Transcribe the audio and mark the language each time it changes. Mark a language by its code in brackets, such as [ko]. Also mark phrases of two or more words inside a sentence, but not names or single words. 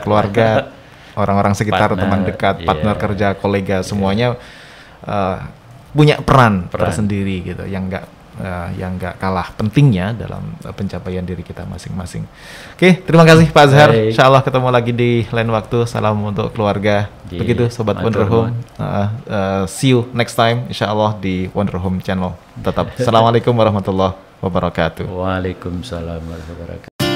[id] Keluarga, orang-orang sekitar, teman dekat, partner kerja, kolega, semuanya punya peran tersendiri gitu, yang nggak kalah pentingnya dalam pencapaian diri kita masing-masing. Oke, terima kasih Pak Azhar. [ar] إن شاء الله [id] ketemu lagi di lain waktu. Salam untuk keluarga. Begitu Sobat Wonder Home. [en] See you next time [ar] إن شاء الله [id] di Wonder Home Channel. Tetap. [ar] السلام عليكم ورحمة الله وبركاته. وعليكم السلام ورحمة الله وبركاته.